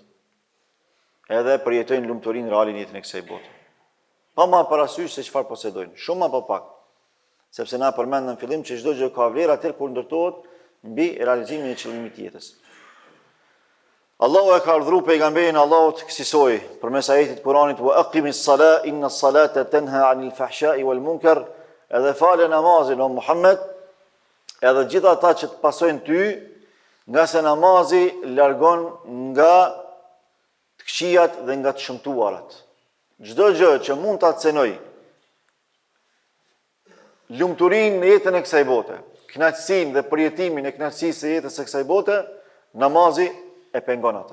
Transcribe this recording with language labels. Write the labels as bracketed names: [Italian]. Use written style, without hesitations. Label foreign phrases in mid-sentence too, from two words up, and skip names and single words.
[Albanian] Edhe përjetojnë lumturinë reale në jetën e kësaj bote. Pa ma parasysh se çfarë posedojnë, shumë apo pak. Sepse na përmendëm në fillim që çdo gjë ka vlerë atë kur ndërtohet mbi realizimin e qëllimit të jetës. Allahu e ka urdhëruar pejgamberin Allahut kësaj përmes ajetit Kuranit [Arabic] وأقم الصلاة إن الصلاة تنهى عن الفحشاء والمنكر, [Albanian] edhe falë namazin o Muhammed, edhe gjithë ata që të pasojnë ty, nga se namazi largon nga të këqijat dhe nga të shëmtuarat. Çdo gjë që mund ta cenoj lumturinë në jetën e kësaj bote, kënaqësinë dhe përjetimin e kënaqësisë së jetës së kësaj bote, namazi e pengon atë.